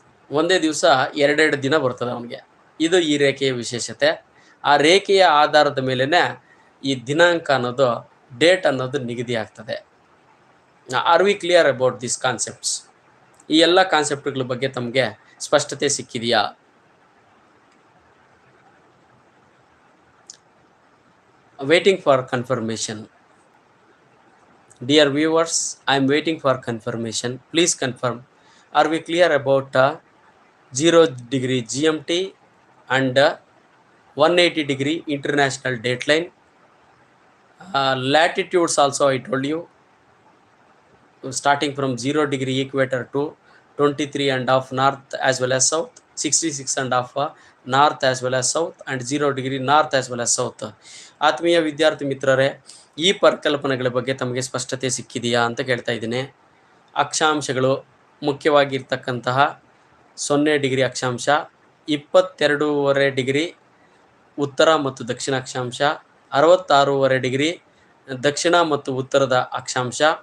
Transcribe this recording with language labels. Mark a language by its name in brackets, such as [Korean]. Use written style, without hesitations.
[Kannada] ಒಂದೇ ದಿವಸ 2 ದಿನ ಬರ್ತದೆ ಅವನಿಗೆ. ಇದು ಈ ರೇಖೆಯ ವಿಶೇಷತೆ. ಆ ರೇಖೆಯ ಆಧಾರದ ಮೇಲೇ ಈ ದಿನಾಂಕ ಅನ್ನೋದು, ಡೇಟ್ ಅನ್ನೋದು ನಿಗದಿ ಆಗ್ತದೆ. [English] Are we clear about this concepts? [Kannada] ಈ ಎಲ್ಲ ಕಾನ್ಸೆಪ್ಟ್ಗಳ ಬಗ್ಗೆ ತಮಗೆ ಸ್ಪಷ್ಟತೆ ಸಿಕ್ಕಿದೆಯಾ? [English] Waiting for confirmation. Dear viewers, I am waiting for confirmation. Please confirm. Are we clear about 0 degree GMT and 180 degree international dateline? Latitudes also I told you, starting from 0 degree equator to 23.5 north as well as south, 66.5 north as well as south, and 0 degree north as well as south. [Kannada] ಆತ್ಮೀಯ ವಿದ್ಯಾರ್ಥಿ ಮಿತ್ರರೇ, ಈ ಪರಿಕಲ್ಪನೆಗಳ ಬಗ್ಗೆ ತಮಗೆ ಸ್ಪಷ್ಟತೆ ಸಿಕ್ಕಿದೆಯಾ ಅಂತ ಕೇಳ್ತಾ ಇದ್ದೀನಿ. ಅಕ್ಷಾಂಶಗಳು ಮುಖ್ಯವಾಗಿರ್ತಕ್ಕಂತಹ 0 ಡಿಗ್ರಿ ಅಕ್ಷಾಂಶ, 22.5 ಡಿಗ್ರಿ ಉತ್ತರ ಮತ್ತು ದಕ್ಷಿಣ ಅಕ್ಷಾಂಶ, 66.5 ಡಿಗ್ರಿ ದಕ್ಷಿಣ ಮತ್ತು ಉತ್ತರದ ಅಕ್ಷಾಂಶ,